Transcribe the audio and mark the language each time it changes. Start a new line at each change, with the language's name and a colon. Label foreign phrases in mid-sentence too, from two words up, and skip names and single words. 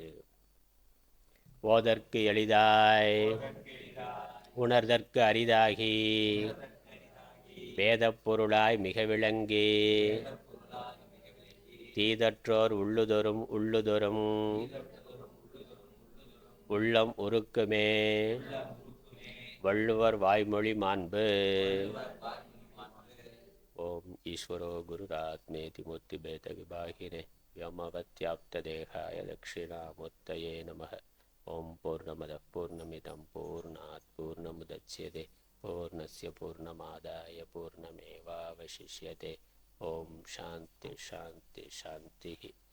Tamil: ஓதற்கு எளிதாய் உணர்தற்கு அரிதாகி வேதப் பொருளாய் மிக விளங்கி தீதற்றோர் உள்ளுதொரும் உள்ளம் உருக்குமே வள்ளுவர் வாய்மொழி மாண்பு.
Sanskrit: ॐ ईश्वरो गुरुरात्मेति मूर्ति भेद विभागिने व्योमवत्याप्तदेहाय दक्षिणामूर्तये नमः. ओं पूर्णमदः पूर्णमिदं पूर्णात् पूर्णमुदच्यते पूर्णस्य पूर्णमादाय पूर्णमेवावशिष्यते. ओं शान्ति शान्ति शान्तिः.